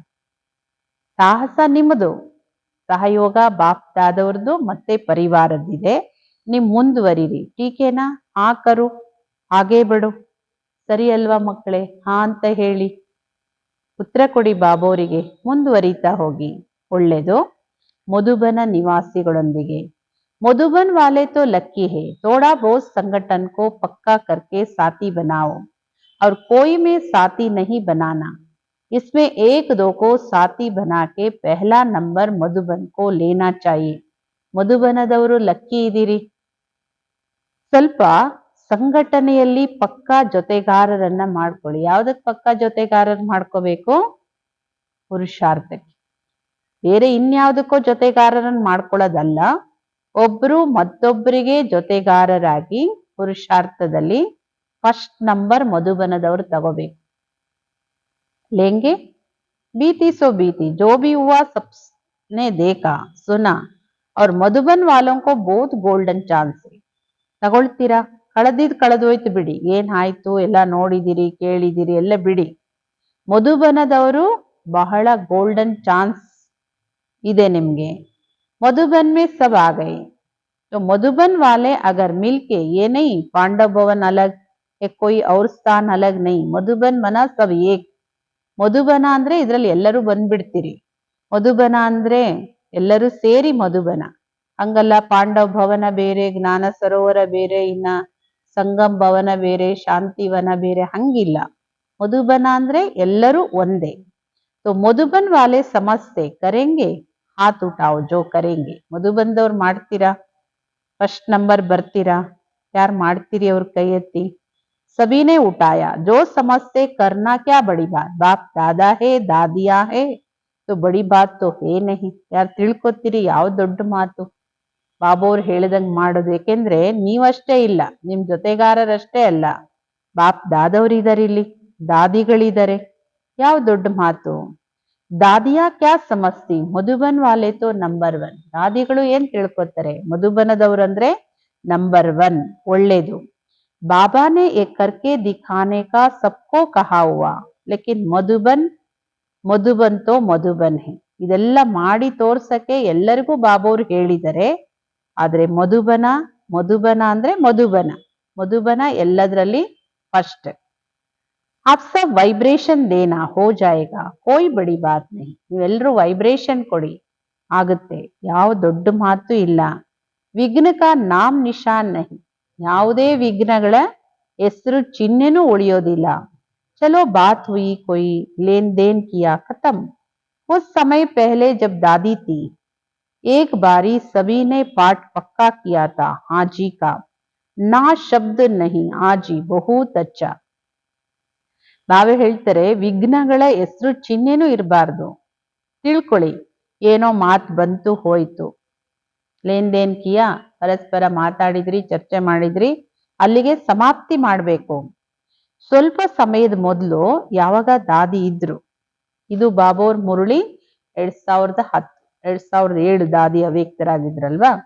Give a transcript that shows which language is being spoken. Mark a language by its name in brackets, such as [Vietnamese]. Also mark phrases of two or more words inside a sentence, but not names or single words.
[Kannada] ಸಾಹಸ ನಿಮ್ಮದು, ಸಹಯೋಗ ಬಾಪ್ ದಾದವ್ರದ್ದು ಮತ್ತೆ ಪರಿವಾರದ್ದಿದೆ. ನೀವು ಮುಂದುವರಿರಿ. ಟೀಕೆನಾ? ಹಾ ಕರು, ಹಾಗೇ ಬಿಡು. ಸರಿ ಅಲ್ವಾ ಮಕ್ಕಳೇ? ಹಾ ಅಂತ ಹೇಳಿ ಉತ್ತರ ಕೊಡಿ ಬಾಬೋರಿಗೆ. ಮುಂದುವರಿತಾ ಹೋಗಿ. ಒಳ್ಳೆದು. ಮಧುಬನ ನಿವಾಸಿಗಳೊಂದಿಗೆ. [Hindi] मधुबन वाले तो लक्की है, थोड़ा बहुत संगठन को पक्का करके साथी बनाओ और कोई में साथी नहीं बनाना. इसमें एक दो को साथी बना के पहला नंबर मधुबन को लेना चाहिए. [Kannada] ಮಧುಬನದವರು ಲಕ್ಕಿ ಇದ್ದೀರಿ. ಸ್ವಲ್ಪ ಸಂಘಟನೆಯಲ್ಲಿ ಪಕ್ಕಾ ಜೊತೆಗಾರರನ್ನ ಮಾಡ್ಕೊಳ್ಳಿ. ಯಾವ್ದಕ್ ಪಕ್ಕಾ ಜೊತೆಗಾರರ್ ಮಾಡ್ಕೋಬೇಕು? ಪುರುಷಾರ್ಥಕ್ಕೆ. ಬೇರೆ ಇನ್ಯಾವುದಕ್ಕೋ ಜೊತೆಗಾರರನ್ನ ಮಾಡ್ಕೊಳ್ಳೋದಲ್ಲ. ಒಬ್ರು ಮತ್ತೊಬ್ಬರಿಗೆ ಜೊತೆಗಾರರಾಗಿ ಪುರುಷಾರ್ಥದಲ್ಲಿ [English] first number [Kannada] ಮಧುಬನದವರು ತಗೋಬೇಕು. [Hindi] लेंगे बीती सो बीती, जो भी हुआ सबने देखा सुना और मधुबन वालों को बहुत [English] golden chance. [Kannada] ತಗೊಳ್ತೀರಾ? ಕಳೆದೋಯ್ತು ಬಿಡಿ. ಏನಾಯ್ತು ಎಲ್ಲ ನೋಡಿದಿರಿ, ಕೇಳಿದಿರಿ, ಎಲ್ಲ ಬಿಡಿ. ಮಧುಬನದವರು ಬಹಳ [English] golden chance [Kannada] ಇದೆ ನಿಮ್ಗೆ. [Hindi] मधुबन में सब आ गए तो मधुबन वाले अगर मिलके, ये नहीं पांडव भवन अलग या कोई और स्थान अलग नहीं, मधुबन मना सब एक. [Kannada] ಮಧುಬನ ಅಂದ್ರೆ ಇದ್ರಲ್ಲಿ ಎಲ್ಲರೂ ಬಂದ್ಬಿಡ್ತೀರಿ. ಮಧುಬನ ಅಂದ್ರೆ ಎಲ್ಲರೂ ಸೇರಿ ಮಧುಬನ. ಹಂಗಲ್ಲ, ಪಾಂಡವ ಭವನ ಬೇರೆ, ಜ್ಞಾನ ಸರೋವರ ಬೇರೆ, ಇನ್ನ ಸಂಗಮ್ ಭವನ ಬೇರೆ, ಶಾಂತಿವನ ಬೇರೆ, ಹಂಗಿಲ್ಲ. ಮಧುಬನ ಅಂದ್ರೆ ಎಲ್ಲರೂ ಒಂದೇ. [Hindi] तो मधुबन वाले समझते करेंगे, हाथ उठाओ जो करेंगे. [Kannada] ಮಧುಬನದವ್ರು ಮಾಡ್ತೀರಾ? [English] first number [Kannada] ಬರ್ತೀರಾ? ಯಾರು ಮಾಡ್ತೀರಿ ಅವ್ರ ಕೈ ಎತ್ತಿ. [Hindi] सभी ने उठाया. जो समझते करना क्या बड़ी बात, बाप दादा है, दादिया है, तो बड़ी बात तो है नहीं. [Kannada] ಯಾರು ತಿಳ್ಕೊತೀರಿ ಯಾವ ದೊಡ್ಡ ಮಾತು? ಬಾಬೋರ್ ಹೇಳ್ದಂಗ್ ಮಾಡೋದು. ಯಾಕೆಂದ್ರೆ ನೀವಷ್ಟೇ ಇಲ್ಲ, ನಿಮ್ ಜೊತೆಗಾರರಷ್ಟೇ ಅಲ್ಲ, ಬಾಪ್ ದಾದವ್ರಿದಾರೆ, ಇಲ್ಲಿ ದಾದಿಗಳಿದ್ದಾರೆ. ಯಾವ ದೊಡ್ಡ ಮಾತು? [Hindi] दादियाँ क्या समझती, मधुबन वाले तो नंबर 1. [Kannada] ದಾದಿಗಳು ಏನ್ ತಿಳ್ಕೊತಾರೆ? ಮಧುಬನದವ್ರಂದ್ರೆ ನಂಬರ್ 1. ಒಳ್ಳೇದು. [Hindi] बाबा ने ये करके दिखाने का सबको कहा हुआ, लेकिन मधुबन तो मधुबन है. [Kannada] ಇದೆಲ್ಲ ಮಾಡಿ ತೋರ್ಸಕ್ಕೆ ಎಲ್ಲರಿಗೂ ಬಾಬೋರು ಹೇಳಿದರೆ, ಆದ್ರೆ ಮಧುಬನ ಅಂದ್ರೆ ಮಧುಬನ ಎಲ್ಲದರಲ್ಲಿ ಫಸ್ಟ್. [Hindi] आप सब वाइब्रेशन देना हो जाएगा, कोई बड़ी बात नहीं. [Kannada] ನೀವೆಲ್ಲರೂ ವೈಬ್ರೇಷನ್ ಕೊಡಿ, ಆಗುತ್ತೆ. ಯಾವ ದೊಡ್ಡ ಮಾತು ಇಲ್ಲ. [Hindi] विघ्न का नाम निशान नहीं, [Kannada] ಯಾವುದೇ ವಿಘ್ನಗಳ ಹೆಸರು ಚಿಹ್ನೆನೂ ಉಳಿಯೋದಿಲ್ಲ. [Hindi] चलो बात हुई, कोई लेन देन किया, खतम. कुछ समय पहले जब दादी थी, एक बारी सभी ने पाठ पक्का किया था हाँ जी का, ना शब्द नहीं, हाँ जी बहुत अच्छा. [Kannada] ನಾವೇ ಹೇಳ್ತಾರೆ ವಿಘ್ನಗಳ ಹೆಸರು ಚಿಹ್ನೆನೂ ಇರಬಾರ್ದು. ತಿಳ್ಕೊಳ್ಳಿ, ಏನೋ ಮಾತು ಬಂತು ಹೋಯ್ತು, [Hindi] लेन देन किया, [Kannada] ಪರಸ್ಪರ ಮಾತಾಡಿದ್ರಿ, ಚರ್ಚೆ ಮಾಡಿದ್ರಿ, ಅಲ್ಲಿಗೆ ಸಮಾಪ್ತಿ ಮಾಡ್ಬೇಕು. ಸ್ವಲ್ಪ ಸಮಯದ ಮೊದಲು ಯಾವಾಗ ದಾದಿ ಇದ್ರು, ಇದು ಬಾಬೋರ್ ಮುರುಳಿ 2010 2007 ದಾದಿ ಅವ್ಯಕ್ತರಾಗಿದ್ರಲ್ವಾ.